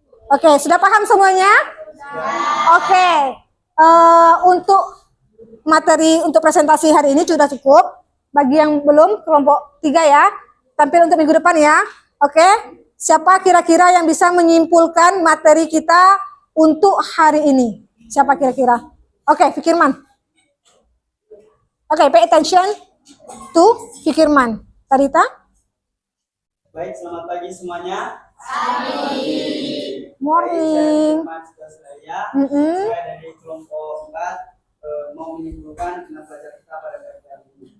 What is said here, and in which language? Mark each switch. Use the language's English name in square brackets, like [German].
[Indonesian] Oke, sudah paham semuanya? Oke, untuk materi untuk presentasi hari ini sudah cukup. Bagi yang belum, kelompok 3 ya, tampil untuk minggu depan ya. Oke, siapa kira-kira yang bisa menyimpulkan materi kita untuk hari ini? Siapa kira-kira? Oke, Fikirman. [English] Oke, pay attention to Fikirman. [Indonesian] Tarita? Baik, selamat pagi semuanya. [English] Morning. [Indonesian] Saya dari kelompok 4 mau menyimpulkan pelajaran kita pada pagi hari ini.